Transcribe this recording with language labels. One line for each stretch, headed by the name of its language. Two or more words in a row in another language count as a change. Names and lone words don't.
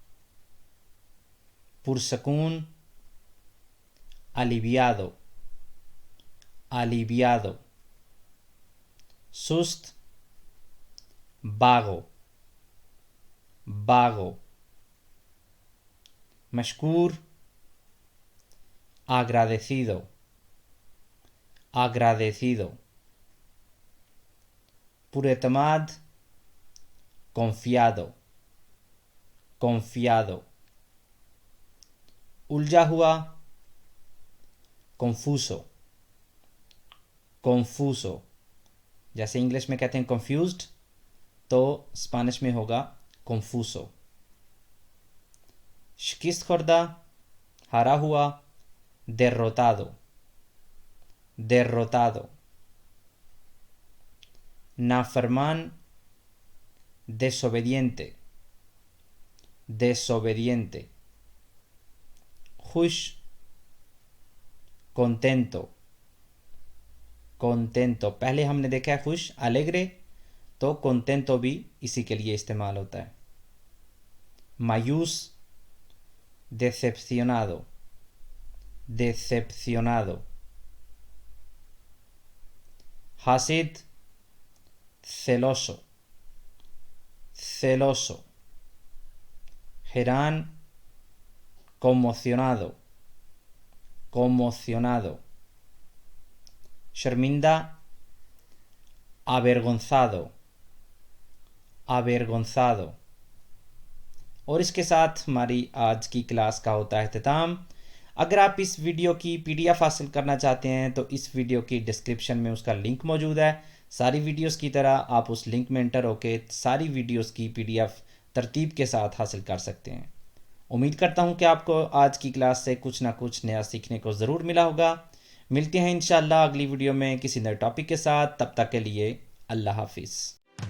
Spanish: پرسکون aliviado aliviado سست vago vago مشکور agradecido agradecido پراعتماد confiado confiado
Urdu: الجھا ہوا
Spanish: confuso confuso
Urdu: جیسے انگلش میں کہتے ہیں confused تو اسپانش میں ہوگا confuso شکست خوردہ ہارا ہوا
Spanish: derrotado derrotado
Urdu: نافرمان
Spanish: desobediente desobediente
Urdu: خوش
Spanish: contento contento
Urdu: پہلے ہم نے دیکھا ہے خوش alegre تو contento بھی اسی کے لیے استعمال ہوتا ہے
Spanish: مایوس decepcionado decepcionado حاسد celoso celoso حیران conmocionado conmocionado شرمندہ avergonzado avergonzado
Urdu: اور اس کے ساتھ ہماری آج کی کلاس کا ہوتا ہے اختتام اگر آپ اس ویڈیو کی پی ڈی ایف حاصل کرنا چاہتے ہیں تو اس ویڈیو کی ڈسکرپشن میں اس کا لنک موجود ہے ساری ویڈیوز کی طرح آپ اس لنک میں انٹر ہو کے ساری ویڈیوز کی پی ڈی ایف ترتیب کے ساتھ حاصل کر سکتے ہیں امید کرتا ہوں کہ آپ کو آج کی کلاس سے کچھ نہ کچھ نیا سیکھنے کو ضرور ملا ہوگا ملتے ہیں انشاءاللہ اگلی ویڈیو میں کسی نئے ٹاپک کے ساتھ تب تک کے لیے اللہ حافظ